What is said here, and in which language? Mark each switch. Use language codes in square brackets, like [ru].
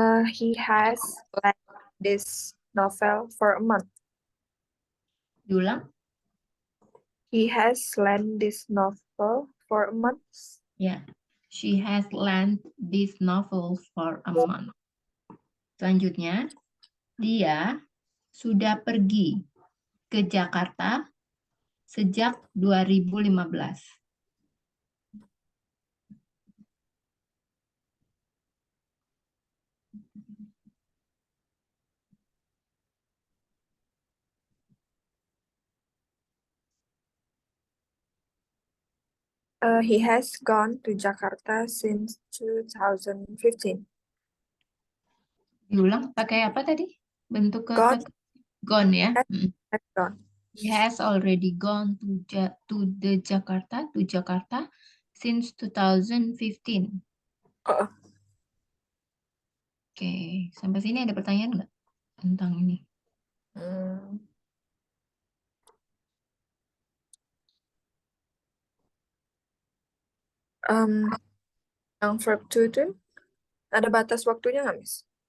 [en] He has lent this novel for a month. [id] Diulang? [en] He has lent this novel for a month. [id] Ya. [en] She has lent this novel for a month. [id] Selanjutnya, dia sudah pergi ke Jakarta sejak 2015. [en] He has gone to Jakarta since 2015. [id] Diulang pakai apa tadi? Bentuk [en] Gone, [id] kata gone ya. [en] has gone. He has already gone to Jakarta since 2015. Oh, [id] Oke, sampai sini ada pertanyaan nggak tentang ini? hmm. Yang verb to itu ada batas waktunya nggak, Miss?